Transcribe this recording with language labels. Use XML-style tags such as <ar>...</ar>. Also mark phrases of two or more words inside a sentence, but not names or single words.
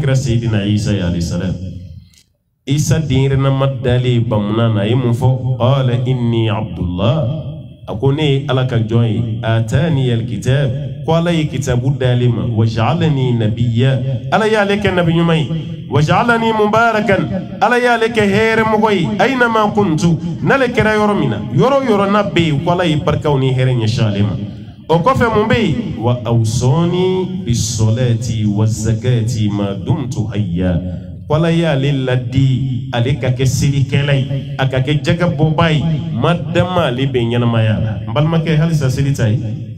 <bm>kira Seydina Isa</bm> <ar>عليه السلام</ar> <bm>Isa denyɛrɛna ma dalen bamunan na a ye mun fɔ</bm> <ar>قال إني عبد الله</ar> <bm>a ko ne ye ala ka jɔn ye</bm> <ar>آتاني الكتاب</ar> <bm>ko ala ye kitabu dalen ma</bm> <ar>وجعلني نبيا</ar> <bm>ala y'ale kɛ nabi ɲuman ye</bm> <ar>وجعلني مباركا</ar> <bm>ala y'ale kɛ hɛrɛ mɔgɔ ye</bm> <ar>أينما كنت</ar> <bm>n'ale kɛra yɔrɔ min na yɔrɔ yɔrɔ n'a bɛ yen ko ala ye barikaw ni hɛrɛ ɲɛsin ale ma o kɔfɛ mun bɛ yen</bm> <ar>وأوصاني بالصلاة والزكاة ما دمت حيا</ar> <bm>ko ala y'ale ladi ale ka kɛ selikɛla ye a ka kɛ jagabɔba ye ma dama ale bɛ ɲɛnamaya la n balimakɛ halisa seli ta ye</bm>